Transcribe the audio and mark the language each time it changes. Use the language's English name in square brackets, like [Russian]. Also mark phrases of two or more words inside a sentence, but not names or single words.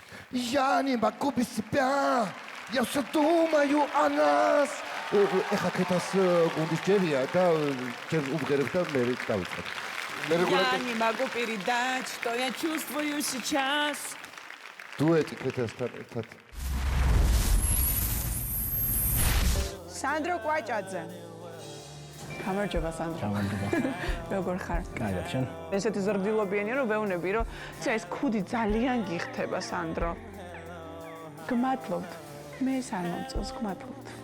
[Russian] Я не могу без тебя, я все думаю о нас. [Georgian] Ეხა ქეთას გუნდის ჯერია და ჯერ უმღერებ და მე დავიწყებ. [Russian] Я не могу передать, что я чувствую сейчас. [Georgian] Дуэти ქეთასთან ერთად. სანდრო კვაჭაძე. გამარჯობა სანდრო. გამარჯობა. როგორ ხარ? კარგად შენ? ესეთი ზრდილობიანია რომ ვეუბნები რომ ეს ქუდი ძალიან გიხდება სანდრო. გმადლობთ. მე სამომწონს გმადლობთ.